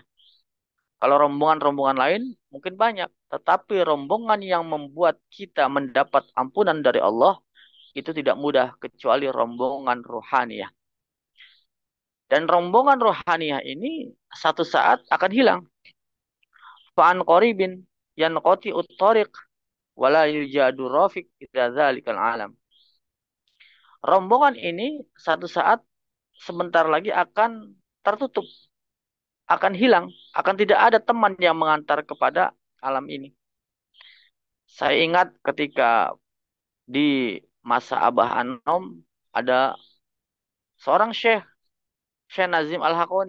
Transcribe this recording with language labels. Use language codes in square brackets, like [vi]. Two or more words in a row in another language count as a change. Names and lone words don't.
[id] Kalau rombongan-rombongan lain mungkin banyak, tetapi rombongan yang membuat kita mendapat ampunan dari Allah itu tidak mudah kecuali rombongan rohaniah. Dan rombongan rohaniah ini satu saat akan hilang. [ar] فعن قريب ينقطع الطريق ولا يوجد رفيق إلى ذلك العالم. [id] Rombongan ini satu saat sebentar lagi akan tertutup, akan hilang, akan tidak ada teman yang mengantar kepada alam ini. Saya ingat ketika di masa Abah Anom ada seorang syekh, Syekh Nazim Al-Hakoni.